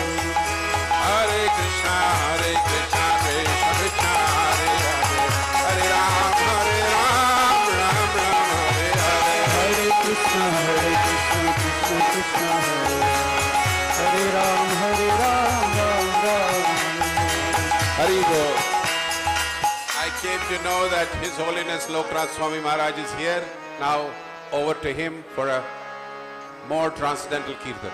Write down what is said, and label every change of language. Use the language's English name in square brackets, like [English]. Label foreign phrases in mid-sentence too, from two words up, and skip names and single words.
[English] Hare Krishna, Krishna Krishna, Hare Hare, Hare Rama, Ram Ram, Hare Hare. Hare Krishna, Krishna Krishna, Hare Ram, Ram Ram. Haribo. I came to know that His Holiness Loknath Swami Maharaj is here. Now over to him for a more transcendental kirtan.